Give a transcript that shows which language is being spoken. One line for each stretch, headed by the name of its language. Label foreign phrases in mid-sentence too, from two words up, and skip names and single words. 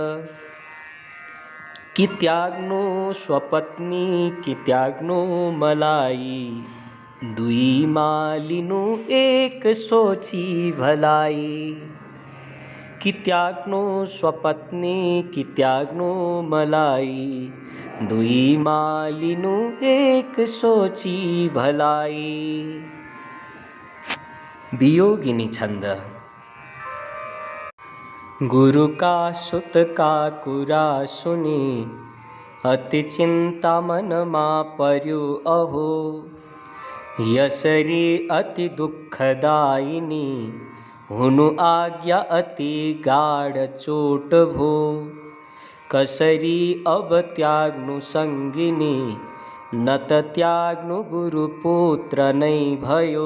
Nepali: कि त्याग्नु स्वपत्नी कि त्याग्नु मलाई, दुईमा लिनु एक सोची भलाई। कि त्याग्नु स्वपत्नी कि त्याग्नु मलाई, दुईमा लिनु एक सोची भलाई। वियोगिनी छंद। गुरु का सुत का कुरा सुनी, अति चिंता मनमा पर्यो अहो। यसरी अति दुःखदायिनी, हुनु आज्ञा अति गाढ चोट भो। कसरी अब त्याग्नु संगिनी, न त त्याग्नु गुरुपुत्र नै भयो।